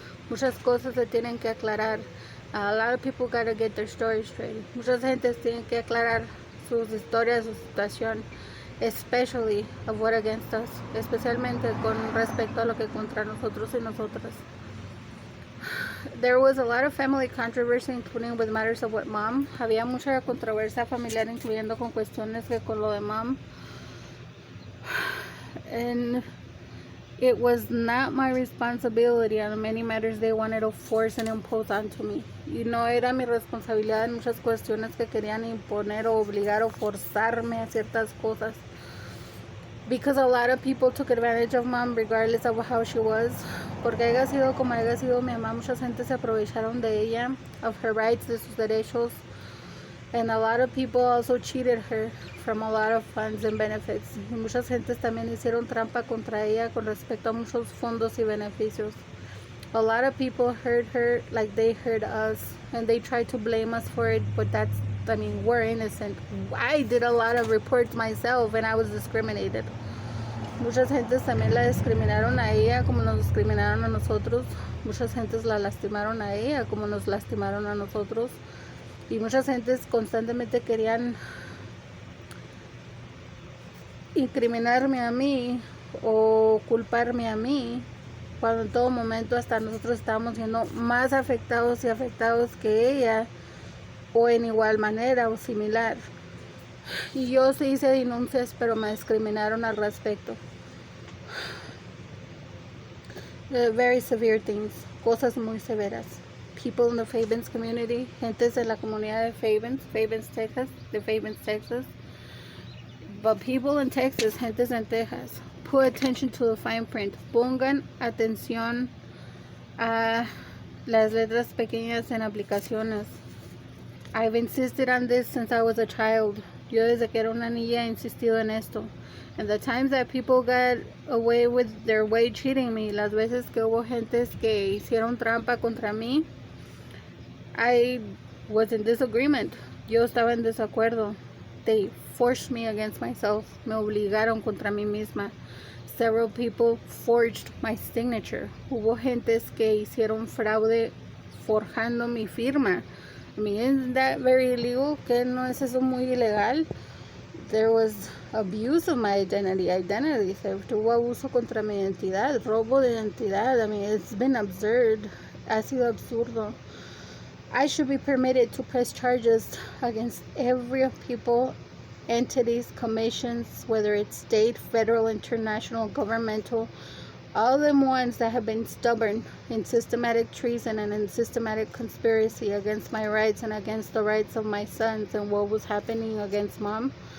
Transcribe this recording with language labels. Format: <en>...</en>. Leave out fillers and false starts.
<es>Muchas cosas se tienen que aclarar.</es> <en>A lot of people gotta get their story straight.</en> <es>Muchas gentes tienen que aclarar sus historias, su situación,</es> <en>especially of what against us,</en> <es>especialmente con respecto a lo que contra nosotros y nosotras.</es> <en>There was a lot of family controversy, including with matters of what mom.</en> <es>Había mucha controversia familiar, incluyendo con cuestiones que con lo de mom.</es> <en>And it was not my responsibility on many matters they wanted to force and impose onto me.</en> <es>Y no era mi responsabilidad en muchas cuestiones que querían imponer o obligar o forzarme a ciertas cosas.</es> <en>Because a lot of people took advantage of mom regardless of how she was.</en> <es>Porque haya sido como haya sido mi mamá, mucha gente se aprovecharon de ella,</es> <en>of her rights,</en> <es>de sus derechos.</es> <en>And a lot of people also cheated her from a lot of funds and benefits.</en> <es>Y muchas gentes también hicieron trampa contra ella con respecto a muchos fondos y beneficios.</es> <en>A lot of people hurt her like they hurt us, and they tried to blame us for it, but we're innocent. I did a lot of reports myself, and I was discriminated.</en> <es>Muchas gentes también la discriminaron a ella como nos discriminaron a nosotros. Muchas gentes la lastimaron a ella como nos lastimaron a nosotros. Y muchas gentes constantemente querían incriminarme a mí o culparme a mí, cuando en todo momento hasta nosotros estábamos siendo más afectados y afectados que ella, o en igual manera o similar. Y yo sí hice denuncias, pero me discriminaron al respecto.</es> <en>Very severe things,</en> <es>cosas muy severas.</es> <en>People in the Fabens community,</en> <es>gentes en la comunidad de Fabens, Texas, de Fabens, Texas.</es> <en>But people in Texas,</en> <es>gentes en Texas,</es> <en>put attention to the fine print.</en> <es>Pongan atención a las letras pequeñas en aplicaciones.</es> <en>I've insisted on this since I was a child.</en> <es>Yo desde que era una niña he insistido en esto.</es> <en>And the times that people got away with their way cheating me,</en> <es>las veces que hubo gentes que hicieron trampa contra mí,</es> <en>I was in disagreement.</en> <es>Yo estaba en desacuerdo.</es> <en>They forced me against myself.</en> <es>Me obligaron contra mí misma.</es> <en>Several people forged my signature.</en> <es>Hubo gentes que hicieron fraude forjando mi firma.</es> <en>I mean, isn't that very illegal?</en> <es>¿Que no es eso muy ilegal?</es> <en>There was abuse of my identity theft.</en> <es>Hubo abuso contra mi identidad, robo de identidad.</es> <en>I mean, it's been absurd.</en> <es>Ha sido absurdo.</es> <en>I should be permitted to press charges against every people, entities, commissions, whether it's state, federal, international, governmental, all them ones that have been stubborn in systematic treason and in systematic conspiracy against my rights and against the rights of my sons and what was happening against mom.</en>